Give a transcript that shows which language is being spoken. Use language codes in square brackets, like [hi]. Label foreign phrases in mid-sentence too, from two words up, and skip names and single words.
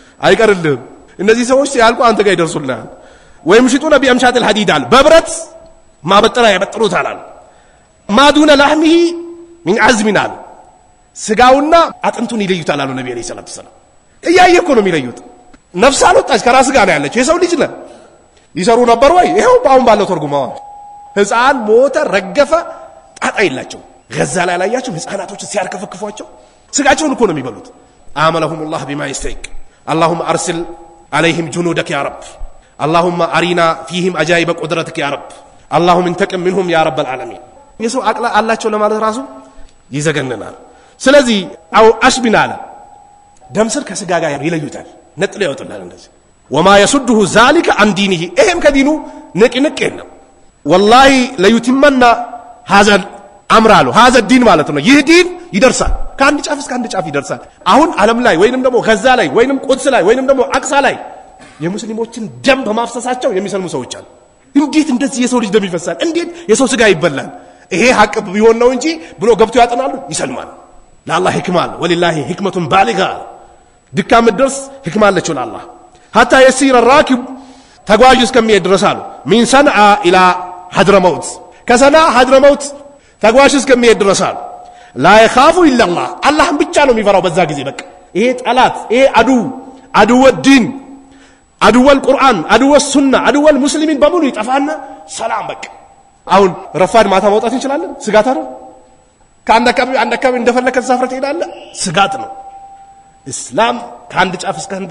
[am] አይቀርልህም እነዚህ ሰዎች ሲያልቁ አንተ ጋር ይደርሱልሃል ወይም ሽጡ ነብዩ አምሻተል ሐዲዳል በብረት ማበጠራ ያበጥሩታል አሉ [ar] ما دون لحمه من عظم [am] አሉ ስጋውና አጥንቱን ይለዩታል አሉ ነብዩ [ar] صلى الله عليه وسلم [am] እያየኮ ነው የሚለዩት ነፍስ አልወጣች ከራስ ጋር ነው ያለችው የሰው ልጅ ነው ይሰሩ ነበር ወይ ይሄው አሁን ባለው ተርጉማው ህፃን ሞተ ረገፈ ጣጣ የላቸው ገዛ ላይ ያላያቸው ህፃናቶች ሲያርከፈክፏቸው ስጋቸውን እኮ ነው የሚበሉት አመለሁም [ar] الله بما يستحق اللهم ارسل عليهم جنودك يا رب اللهم ارنا فيهم عجائب قدرتك يا رب اللهم انتقم منهم يا رب العالمين [am] የሰው አቅላ አላቸው ለማለት ራሱ ይዘገነናል ስለዚህ አው አሽቢናለ ደምስር ከስጋ ጋር ይለዩታል ነጥለው ያወጣል እንደዚህ [ar] وما يسده ذلك عن دينه اهم [am] ከዲኑ ንቅንቅ የለም [ar] والله لا يتمنى هذا [am] አምራሉ [ar] هذا الدين [am] ማለት ነው ይህ ዲን ይደርሳል ከአንድ ጫፍ እስከ አንድ ጫፍ ይደርሳል አሁን ዓለም ላይ ወይንም ደግሞ ገዛ ላይ ወይንም ቁድስ ላይ ወይንም ደግሞ አቅሳ ላይ የሙስሊሞችን ደም በማፍሰሳቸው የሚሰልሙ ሰዎች አሉ እንዴት እንደዚህ የሰው ልጅ ደም ይፈሳል እንዴት የሰው ስጋ ይበላል ይሄ ሐቅ ቢሆን ነው እንጂ ብሎ ገብቶ ያጠናሉ ይሰልማል ለአላህ ህክማ አለ [ar] ولله حكمته بالغة [am] ድካም ድረስ ህክማ አለችው ለአላህ [ar] حتى يسير الراكب [am] ተጓዥ እስከሚሄድ ድረስ አሉ [ar] من صنعاء إلى حضرموت [am] ከሰና ሐድረመውት ተጓዥ እስከሚሄድ ድረስ አሉ [ar] لا يخاف الا الله [am] አላህን ብቻ ነው የሚፈራው በዛ ጊዜ በቃ ይሄ ጠላት ይሄ [ar] عدو الدين عدو القرآن عدو السنة عدو المسلمين [am] በሙሉ ይጠፋና ሰላም በቃ አሁን ረፋድ ማታ መውጣት እንችላለን ስጋት አይደል ከአንድ አካባቢ እንደፈለከ ተሳፍረህ ትሄዳለህ ስጋት ነው እስላም ከአንድ ጫፍ እስከ አንድ